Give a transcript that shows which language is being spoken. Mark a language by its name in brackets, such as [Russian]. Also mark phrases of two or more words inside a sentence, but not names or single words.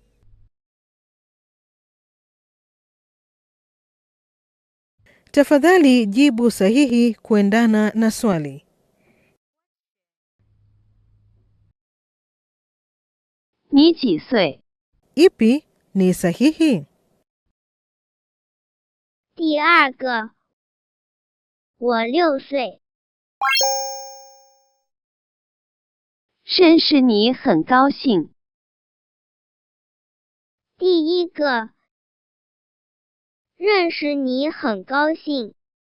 [Swahili] Tafadhali jibu sahihi kuendana na swali. [Chinese] 你几岁？ [Swahili] Ipi ni sahihi? [Chinese] 第二个，我6岁。认识你很高兴。第一个，认识你很高兴。